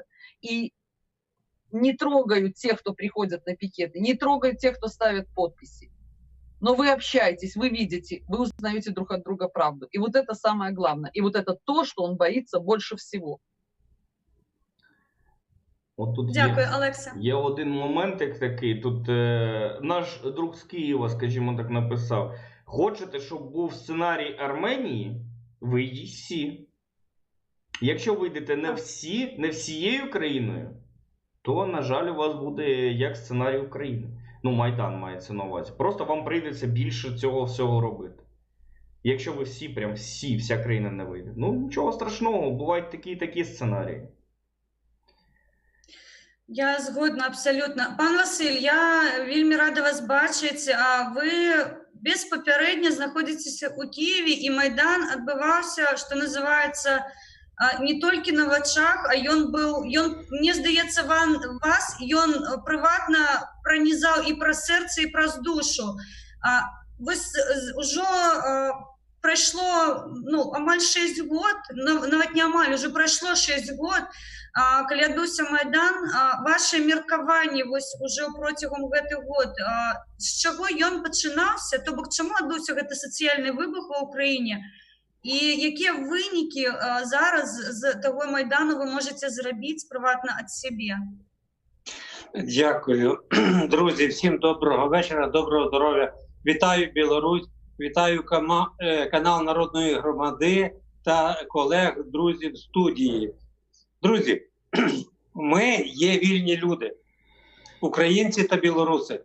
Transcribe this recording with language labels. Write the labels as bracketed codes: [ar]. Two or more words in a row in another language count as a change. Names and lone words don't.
[ru] И не трогают тех, кто приходит на пикеты, не трогают тех, кто ставит подписи. Но вы общаетесь, вы видите, вы узнаете друг от друга правду. И вот это самое главное. И вот это то, что он боится больше всего. [uk] От тут Дякую, Олекса. є один моментик такий, тут наш друг з Києва, скажімо так, написав: хочете, щоб був сценарій Арменії, вийдіть всі. Якщо вийдете не всією країною, то, на жаль, у вас буде як сценарій України. Ну, Майдан мається на увазі. Просто вам прийдеться більше цього всього робити. Якщо ви всі, прям всі, вся країна не вийде. Ну, нічого страшного, бувають такі сценарії. Я згодна абсолютно. Пан Василь, я вельми рада вас бачити. [be] А ви безпапярэдне знаходзіцеся ў Кіеве, і Майдан адбываўся, што называецца, не толькі на вачах, а ён, мне здаецца, вас ён прыватна пранізаў і праз сэрца, і праз душу. Вось ужо прайшло амаль 6 год, нават не амаль, уже прайшло 6 год, калі адбыўся Майдан. Вашы меркаванні вось ужо процягам гэтых год, з чаго ён пачынаўся, то бок чаму адбыўся гэты сацыяльны выбух ва ўкраіне, і якія вынікі зараз з таго Майдану ви можете зрабіць прыватна ад сябе? [uk] Дякую. Друзі, всім доброго вечора, доброго здоров'я. Вітаю Білорусь, вітаю канал Народної громади та колег, друзів в студії. Друзі, ми є вільні люди, українці та білоруси.